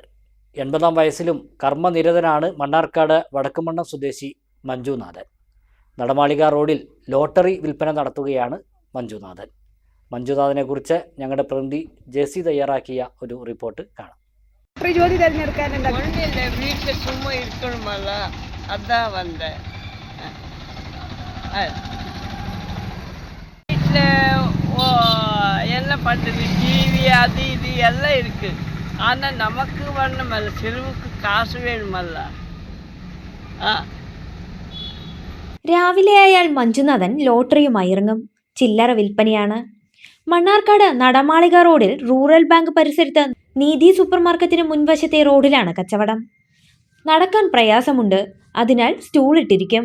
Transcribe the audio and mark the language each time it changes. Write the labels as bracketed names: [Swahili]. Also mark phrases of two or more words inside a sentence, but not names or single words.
[Malayalam] 80-ാം വയസ്സിലും കർമ്മനിരതനാണ് മണ്ണാർക്കാട് വടക്കുംമണ്ണം സ്വദേശി മഞ്ജുനാഥൻ. നടമാളിക റോഡിൽ ലോട്ടറി വിൽപ്പന നടത്തുകയാണ് മഞ്ജുനാഥൻ. മഞ്ജുനാഥനെക്കുറിച്ച് ഞങ്ങളുടെ പ്രതിനിധി ജെസി തയ്യാറാക്കിയ ഒരു റിപ്പോർട്ട് കാണാം. ജോലി തിരഞ്ഞെടുക്കാൻ വീട്ടിൽ ചുമ്മാ ഇരിക്കണമല്ല, അതാ വന്നേ. [Tamil] வீட்டில் என்ன பண்ணுறது, டிவி அது இது எல்லாம் இருக்குது. ஆனால் நமக்கு வரணுமல்ல, செலவுக்கு காசு வேணுமல்ல. [Malayalam] രാവിലെയായാൽ മഞ്ജുനാഥൻ ലോട്ടറിയുമായി ഇറങ്ങും. ചില്ലറ വിൽപ്പനയാണ്. മണ്ണാർക്കാട് നടമാളിക റോഡിൽ [English] rural bank [Malayalam] പരിസരത്ത് നീതി [English] super market [Malayalam] മുൻവശത്തെ റോഡിലാണ് കച്ചവടം. നടക്കാൻ പ്രയാസമുണ്ട്, അതിനാൽ സ്റ്റൂൾ ഇട്ടിരിക്കും.